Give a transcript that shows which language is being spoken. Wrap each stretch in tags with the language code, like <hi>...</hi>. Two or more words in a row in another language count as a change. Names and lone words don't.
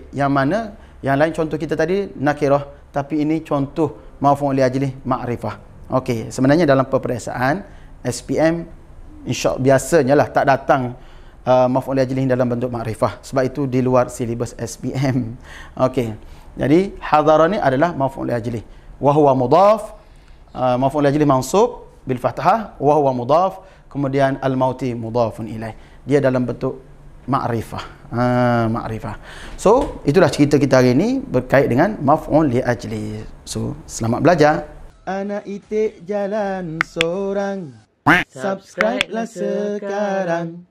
<ms>Yang mana yang lain contoh kita tadi nakirah, tapi ini contoh</ms> <ar>مفعول لأجله معرفة.</ar> <ms>Okey, sebenarnya dalam peperiksaan SPM biasanya lah tak datang</ms> <ar>مفعول لأجله</ar> <ms>dalam bentuk ma'rifah, sebab itu di luar silibus SPM. Okey. Jadi hadara ni adalah</ms> <ar>مفعول لأجله. وهو مضاف، مفعول لأجله منصوب بالفتحة، وهو مضاف, kemudian الموت مضاف إليه.</ar> <ms>Dia dalam bentuk ma'rifah. Ma'rifah. So, itulah cerita kita hari ini berkait dengan</ms> <ar>مفعول لأجله.</ar> <ms>So, selamat belajar. Anak itik jalan sorang. Subscribe lah sekarang.</ms>